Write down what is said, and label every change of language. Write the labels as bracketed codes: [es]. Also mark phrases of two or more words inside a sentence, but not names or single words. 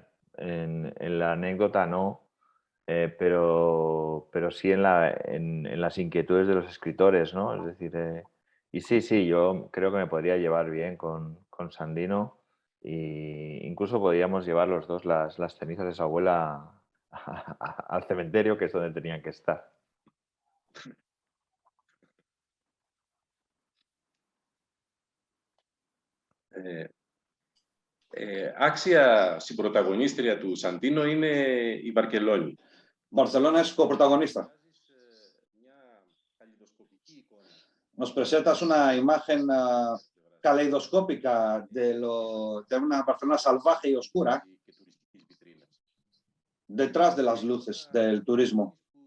[es] En la anécdota no, pero sí en las inquietudes de los escritores, ¿no? Es decir, y sí, yo creo que me podría llevar bien con Sandino, e incluso podríamos llevar los dos las cenizas de su abuela al cementerio, que es donde tenían que estar. [el] Άξια συμπροταγωνίστρια του Σαντίνο είναι η Βαρκελόνη. [es] Barcelona es coprotagonista. Nos presentas una imagen caleidoscópica de una Barcelona salvaje y oscura detrás de las luces del turismo.